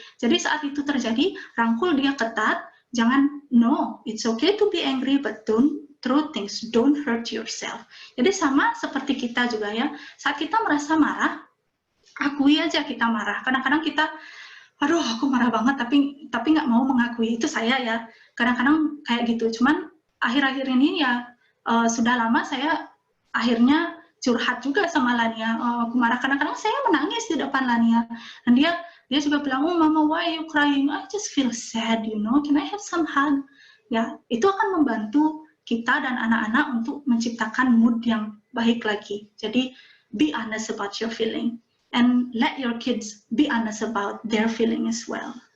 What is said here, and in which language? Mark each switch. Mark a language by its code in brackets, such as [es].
[id] Jadi saat itu terjadi, rangkul dia ketat. Jangan, [en] no, it's okay to be angry, but don't throw things, don't hurt yourself. [id] Jadi sama seperti kita juga ya, saat kita merasa marah, akui aja kita marah. Kadang-kadang kita, aduh aku marah banget, tapi nggak mau mengakui, itu saya ya. Kadang-kadang kayak gitu, cuman akhir-akhir ini ya sudah lama saya akhirnya curhat juga sama Lania. Aku marah kadang-kadang saya menangis di depan Lania, dan dia juga bilang, [en] oh mama, why are you crying? I just feel sad, you know, can I have some hug? [id] Ya, itu akan membantu kita dan anak-anak untuk menciptakan mood yang baik lagi. [en] Jadi be honest about your feeling and let your kids be honest about their feeling as well.